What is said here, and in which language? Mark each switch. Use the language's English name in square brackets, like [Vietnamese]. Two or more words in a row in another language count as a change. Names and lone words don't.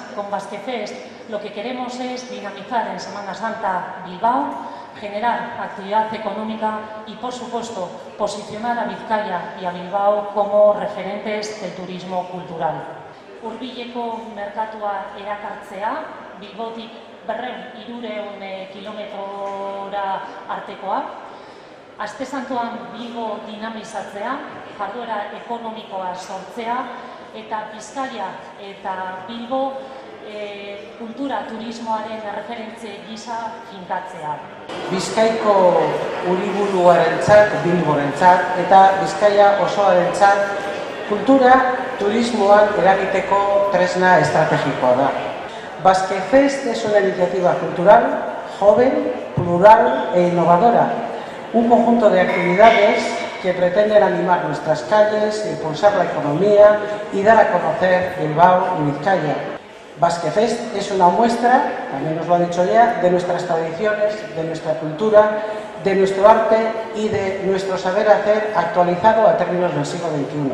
[Spanish] Basque Fest lo que queremos es dinamizar en Semana Santa Bilbao, generar actividad económica y, por supuesto, posicionar a Bizkaia y a Bilbao como referentes del turismo cultural. [Basque] Hurbileko merkatua erakartzea, Bilbotik 200-300 kilometrora artekoa, Aste Santuan Bilbo dinamizatzea, jarduera ekonomikoa sortzea, eta Bizkaia eta Bilbo kultura turismoaren referentze gisa finkatzea. Bizkaiko hiriburuarentzat, Bilborentzat eta Bizkaia osoarentzat kultura turismoan eragiteko tresna estrategikoa da. [Spanish] Basque Fest es una iniciativa cultural, joven, plural e innovadora. Un conjunto de actividades que pretenden animar nuestras calles, impulsar la economía y dar a conocer Bilbao y Bizkaia. Basque Fest es una muestra, también os lo ha dicho ya, de nuestras tradiciones, de nuestra cultura, de nuestro arte y de nuestro saber hacer actualizado a términos del siglo XXI.